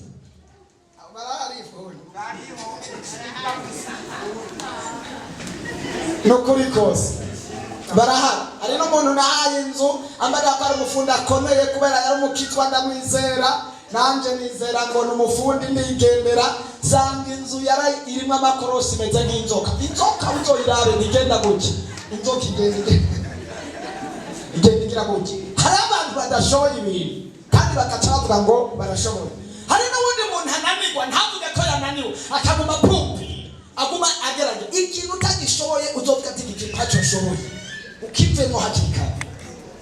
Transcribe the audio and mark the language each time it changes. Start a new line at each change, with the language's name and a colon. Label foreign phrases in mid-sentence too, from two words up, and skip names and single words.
Rundi: Abo barahari ifundi nukuri kose barahari. Hari n'umuntu nahaye inzu ambaga ko ari umufundi akomeye kubera yari umukitwa ndamwizera, nanje nizera ngo n'umufundi ndigendera, sanga inzu yari irimo amakorosi meze nk'inzoka. Inzoka uzoyirabe nigenda gutya, inzoka igenda igira gutya. Hari abantu badashoboye ibintu kandi bakaca bavuga ngo barashoboye. Hari n'ubundi muntu ananirwa ntavuge ko yananiwe, akaguma pumpi, aguma agerage ikintu utagishoboye uzovuga ati iki ntacyo nshoboye, ukivemo hakiri kare.